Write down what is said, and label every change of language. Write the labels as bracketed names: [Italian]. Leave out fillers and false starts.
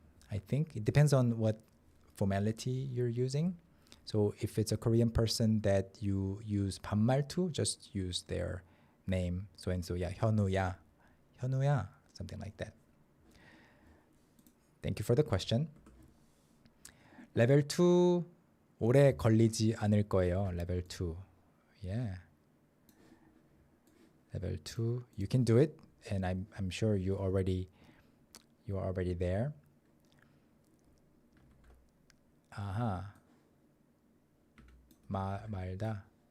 [English] I think it depends on what formality you're using. So if it's a Korean person that you use 반말투, just use their name. So and so, yeah, 현우야, 현우야, something like that. Thank you for the question. [Korean] Level 2 오래 걸리지 않을 거예요. [English] Level 2. Yeah. Level 2. You can do it, and I'm sure you are already there. [Korean] 아하. 말다.